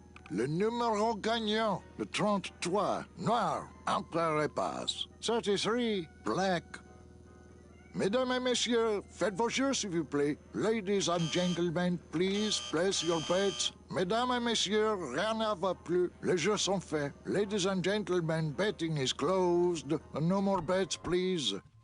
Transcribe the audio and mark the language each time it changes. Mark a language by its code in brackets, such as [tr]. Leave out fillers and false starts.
[fr] Le numéro gagnant, le 33, noir, Empereur Passe. [en] 33, black. [fr] Mesdames et messieurs, faites vos jeux, s'il vous plaît. [en] Ladies and gentlemen, please place your bets. [fr] Mesdames et messieurs, rien ne va plus. Les jeux sont faits. [en] Ladies and gentlemen, betting is closed. No more bets, please.